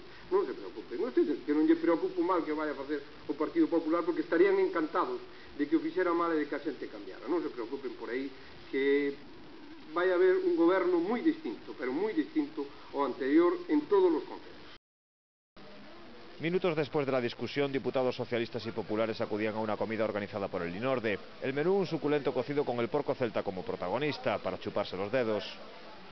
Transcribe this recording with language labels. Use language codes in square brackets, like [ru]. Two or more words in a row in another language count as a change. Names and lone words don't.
[gl] Non se preocupen vostedes, que non lle preocupo mal que vai a facer o Partido Popular, porque estarían encantados de que o fixera mal e de que a xente cambiara. Non se preocupen por aí, que vai haber un goberno moi distinto, pero moi distinto ao anterior en todos os concellos. [es] Minutos después de la discusión, diputados socialistas y populares acudían a una comida organizada por el Linorde. El menú, un suculento cocido con el porco celta como protagonista, para chuparse los dedos.